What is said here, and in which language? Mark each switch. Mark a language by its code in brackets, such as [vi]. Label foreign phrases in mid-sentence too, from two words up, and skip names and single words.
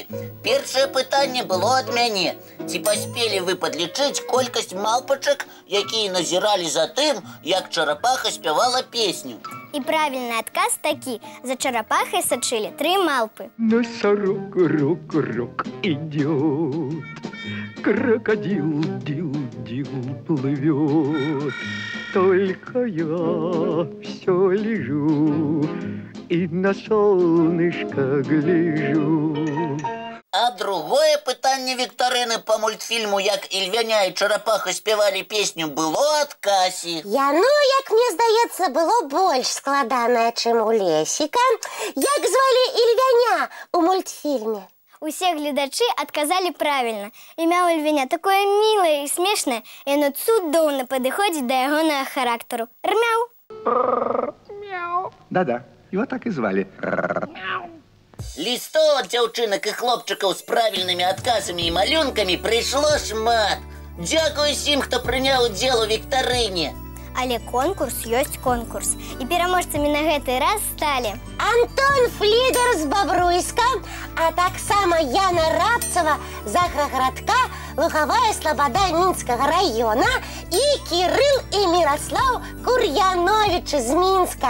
[be] Першае пытанне было ад мяне. Ці паспелі вы падлічыць колькасць малпачак, якія назіралі за тым, як Чарапаха спявала песню? І правільны адказ такі. За чарапахай сачылі 3 малпы. [ru] Носорог, рок, идет, крокодил, дил, плывет. Только я все лежу и на солнышко гляжу. [be] А другое пытанне віктарыны по мультфільму, як Ільвяня і Чарапаха спявалі песню, было ад Касі. Яно, як мне здаецца, было больш складанае, чым у Лесіка. Як звалі Ільвяня у мультфільме? Усе гледачы адказалі правільна. Імя ў Ільвяня такое мілае і смешнае, і яно цудоўна падыходзіць да ягонага характару. Рмяу! [ru] Да-да, его так и звали. [be] Лістоў ад дзяўчынак і хлопчыкаў з правільнымі адказамі і малюнкамі прыйшло шмат. Дзякуй усім, хто прыняў удзел у віктарыне. Але конкурс ёсць конкурс. І пераможцамі на гэты раз сталі Антон Флідер з Бабруйска, а таксама Яна Рабцева з Аграгарадка, Лугавая Слабода Мінскага района і Кірыл і Міраслаў Кур'яновічы з Мінска.